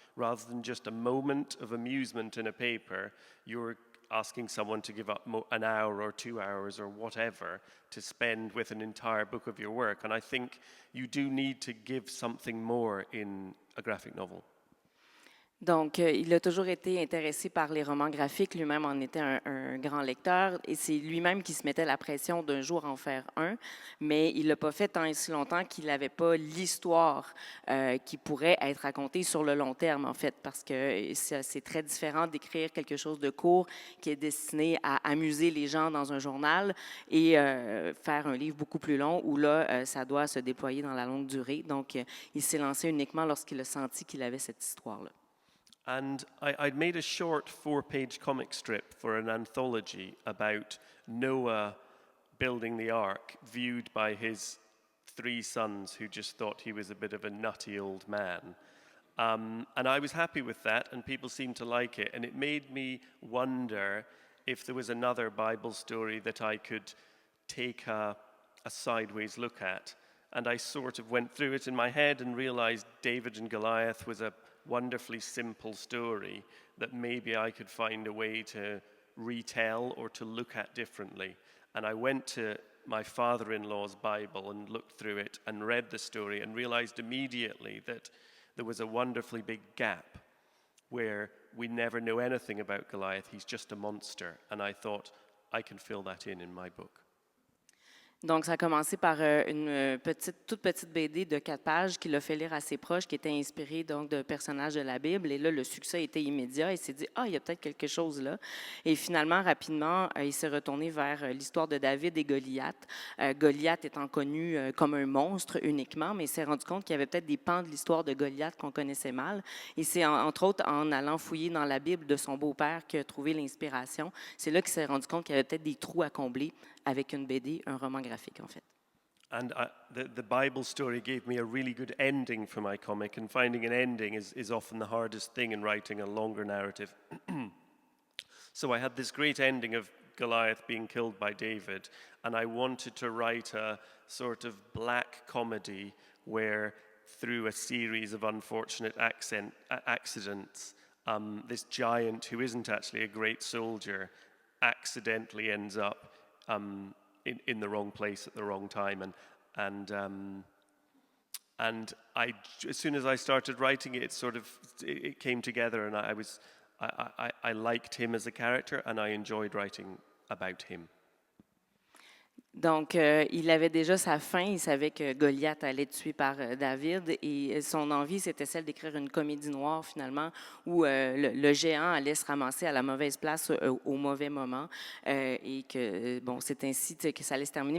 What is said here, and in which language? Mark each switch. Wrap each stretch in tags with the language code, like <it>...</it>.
<en>Rather than just a moment of amusement in a paper, you're asking someone to give up an hour or 2 hours or whatever to spend with an entire book of your work. And I think you do need to give something more in a graphic novel.</en> <fr>Donc, il a toujours été intéressé par les romans graphiques. Lui-même en était un grand lecteur et c'est lui-même qui se mettait la pression d'un jour en faire un, mais il ne l'a pas fait tant et si longtemps qu'il n'avait pas l'histoire qui pourrait être racontée sur le long terme, en fait, parce que c'est très différent d'écrire quelque chose de court qui est destiné à amuser les gens dans un journal et faire un livre beaucoup plus long où là, ça doit se déployer dans la longue durée. Donc, il s'est lancé uniquement lorsqu'il a senti qu'il avait cette histoire-là.</fr> <en>And I'd made a short 4-page comic strip for an anthology about Noah building the ark, viewed by his 3 sons who just thought he was a bit of a nutty old man. And I was happy with that, and people seemed to like it. And it made me wonder if there was another Bible story that I could take a sideways look at. And I sort of went through it in my head and realized David and Goliath was a wonderfully simple story that maybe I could find a way to retell or to look at differently. And I went to my father-in-law's Bible and looked through it and read the story and realized immediately that there was a wonderfully big gap where we never know anything about Goliath. He's just a monster. And I thought, I can fill that in my book.</en> <fr>Donc, ça a commencé par une toute petite BD de 4 pages qu'il a fait lire à ses proches, qui était inspirée donc de personnages de la Bible. Et là, le succès était immédiat. Il s'est dit, il y a peut-être quelque chose là. Et finalement, rapidement, il s'est retourné vers l'histoire de David et Goliath. Goliath étant connu comme un monstre uniquement, mais il s'est rendu compte qu'il y avait peut-être des pans de l'histoire de Goliath qu'on connaissait mal. Et c'est entre autres en allant fouiller dans la Bible de son beau-père qu'il a trouvé l'inspiration. C'est là qu'il s'est rendu compte qu'il y avait peut-être des trous à combler avec une BD, un roman graphique en fait.</fr> <en>And the Bible story gave me a really good ending for my comic, and finding an ending is often the hardest thing in writing a longer narrative. So I had this great ending of Goliath being killed by David, and I wanted to write a sort of black comedy where, through a series of unfortunate accidents, this giant who isn't actually a great soldier accidentally ends up in the wrong place at the wrong time, and as soon as I started writing it, it came together, and I liked him as a character, and I enjoyed writing about him.</en> <fr>Donc, il avait déjà sa fin, il savait que Goliath allait être tué par David et son envie, c'était celle d'écrire une comédie noire finalement où le géant allait se ramasser à la mauvaise place au mauvais moment et que, bon, c'est ainsi que ça allait se terminer.</fr>